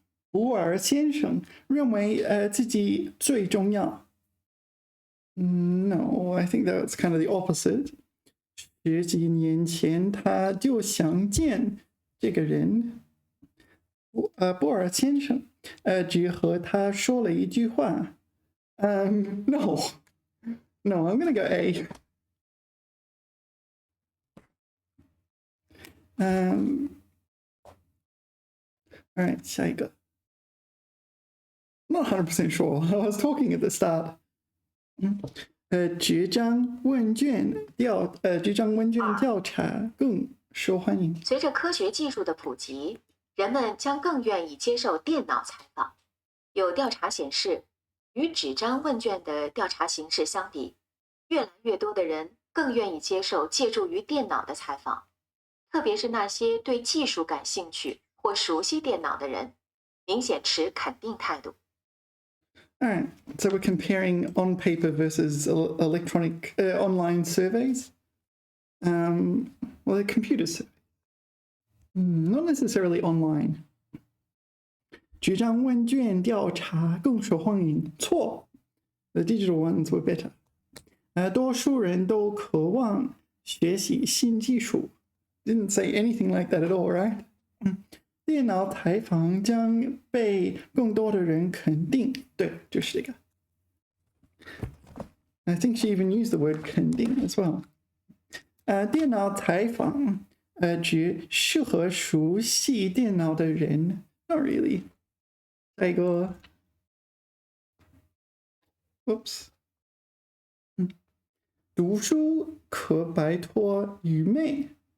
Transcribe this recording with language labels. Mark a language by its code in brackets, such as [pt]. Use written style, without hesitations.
[zh] 布尔先生认为自己最重要。 [en] No, I think that's kind of the opposite. [zh] 10几年前他就想见这个人。布尔先生只和他说了一句话。 [en] No, I'm gonna go A. All right, [zh] 下一个。 [en] Not 100% sure. I was talking at the start. [zh] 这张问卷调查更受欢迎。随着科学技术的普及，人们将更愿意接受电脑采访。有调查显示，与纸张问卷的调查形式相比，越来越多的人更愿意接受借助于电脑的采访，特别是那些对技术感兴趣或熟悉电脑的人，明显持肯定态度。 [en] All right, so we're comparing on paper versus electronic online surveys. Well, they're computer surveys. Not necessarily online. [zh] 纸张问卷调查更受欢迎。错 [en] ，the digital ones were better. [zh] 多数人都渴望学习新技术。 [en] Didn't say anything like that at all, right? [zh] 电脑采访将被更多的人肯定。对，就是这个。 [en] I think she even used the word 肯定 as well. [zh] 电脑采访只适合熟悉电脑的人。 [en] Not really. [zh] 下一个 [en] ，Oops. [zh] 读书可摆脱愚昧。